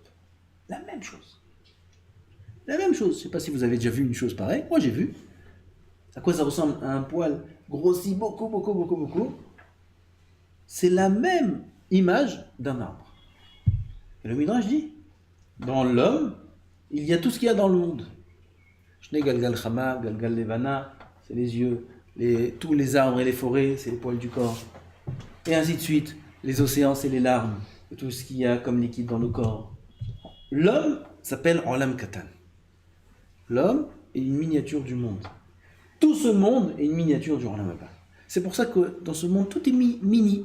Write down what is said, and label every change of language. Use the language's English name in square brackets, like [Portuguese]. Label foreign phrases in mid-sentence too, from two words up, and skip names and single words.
[French] La même chose. La même chose. Je ne sais pas si vous avez déjà vu une chose pareille. Moi j'ai vu. À quoi ça ressemble à un poil grossi beaucoup. C'est la même image d'un arbre. Et le Midrash dit, dans l'homme, il y a tout ce qu'il y a dans le monde. [Hebrew] שני גלגל חמה, גלגל לבנה, [French] c'est les yeux, tous les arbres et les forêts, c'est les poils du corps. Et ainsi de suite, les océans, c'est les larmes, et tout ce qu'il y a comme liquide dans le corps. L'homme s'appelle [Hebrew] עולם קטן. [French] L'homme est une miniature du monde. Tout ce monde est une miniature du [Hebrew] עולם הבא. [French] C'est pour ça que dans ce monde, tout est mini.